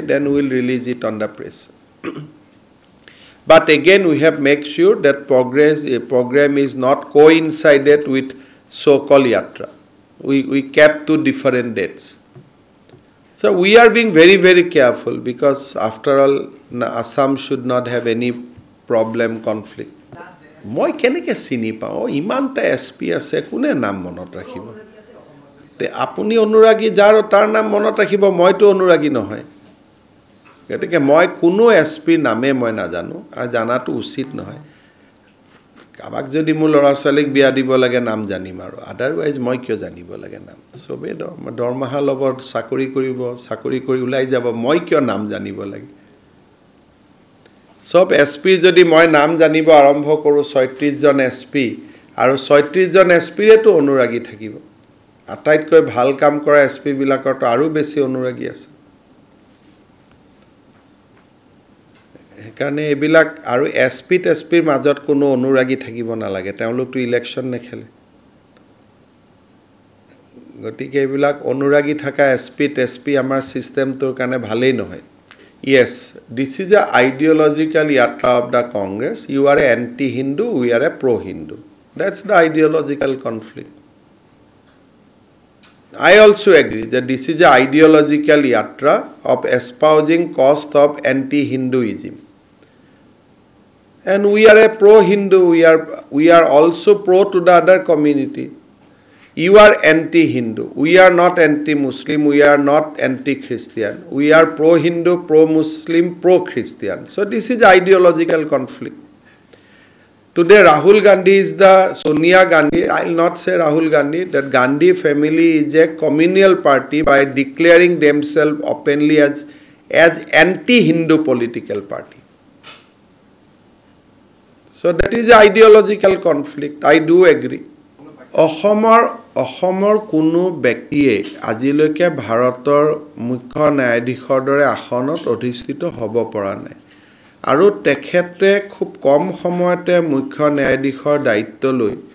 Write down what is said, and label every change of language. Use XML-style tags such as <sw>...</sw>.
<en>Then we will release it on the press. But again, we have make sure that program is not coincided with so-called yatra. We kept two different dates. So we are being very, very careful because after all, Assam should not have any problem, conflict.</en> <as>মই কেনেকৈ চিনি পাওঁ ইমানটা SP আছে কোনে নাম মনত ৰাখিব তে আপুনি অনুৰাগী যাৰ তাৰ নাম মনত ৰাখিব মইতো অনুৰাগী নহয় গতিকে মই কোনো এছপি নামে মই নাজানো আৰু জানাটো উচিত নহয় কাবাক যদি মোৰ ল'ৰা ছোৱালীক বিয়া দিব লাগে নাম জানিম আৰু আদাৰৱাইজ মই কিয় জানিব লাগে নাম সবে দৰমহা ল'ব চাকৰি কৰিব চাকৰি কৰি ওলাই যাব মই কিয় নাম জানিব লাগে সব এসপি যদি মই নাম জানিব আৰম্ভ কৰোঁ ৩৬ জন এসপি আৰু ৩৬ জন এসপিৰেতো অনুৰাগী থাকিব আটাইতকৈ ভাল কাম কৰা এসপি বিলাকৰতো আৰু বেছি অনুৰাগী আছে সেইকাৰণে এইবিলাক আৰু এসপিৰ মাজত কোনো অনুৰাগী থাকিব নালাগে তেওঁলোকতো ইলেকশ্যন নেখেলে গতিকে এইবিলাক অনুৰাগী থকা এসপি আমাৰ সিস্টেমটোৰ কাৰণে ভালেই নহয়</as> <en>Yes, this is a ideological yatra of the Congress. You are an anti-Hindu, we are a pro-Hindu. That's the ideological conflict. I also agree that this is an ideological yatra of espousing cost of anti-Hinduism. And we are a pro-Hindu, we are also pro to the other community. You are anti-Hindu. We are not anti-Muslim. We are not anti-Christian. We are pro-Hindu, pro-Muslim, pro-Christian. So this is ideological conflict. Today Rahul Gandhi is the Sonia Gandhi. I will not say Rahul Gandhi. That Gandhi family is a communal party by declaring themselves openly as anti-Hindu political party. So that is ideological conflict. I do agree.</en> <as>অসমৰ কোনো ব্যক্তিয়ে আজিলৈকে ভাৰতৰ মুখ্য ন্যায়াধীশৰ দৰে আসনত অধিষ্ঠিত হ'ব পৰা নাই আৰু তেখেতে খুব কম সময়তে মুখ্য ন্যায়াধীশৰ দায়িত্ব লৈ</as>